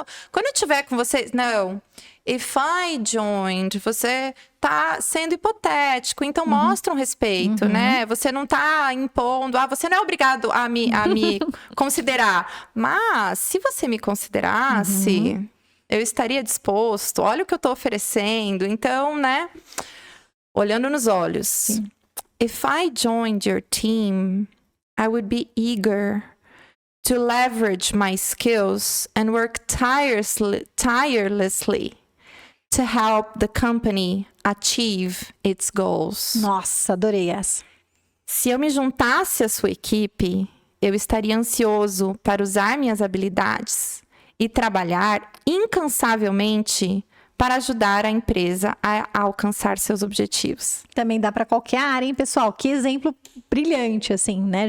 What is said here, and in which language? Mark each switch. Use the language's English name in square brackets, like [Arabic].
[Portuguese] Quando eu estiver com você, não. [English] If I joined, [Portuguese] você tá sendo hipotético, então mostra um respeito, né? Você não tá impondo, você não é obrigado a me considerar. Mas, se você me considerasse, eu estaria disposto, olha o que eu tô oferecendo. Então, né? Olhando nos olhos. Sim. [English] If I joined your team, I would be eager to leverage my skills and work tirelessly to help the company achieve its goals. [Portuguese] Nossa, adorei essa. Se eu me juntasse à sua equipe, eu estaria ansioso para usar minhas habilidades e trabalhar incansavelmente para ajudar a empresa a alcançar seus objetivos. Também dá para qualquer área, hein, pessoal? Que exemplo brilhante, assim, né?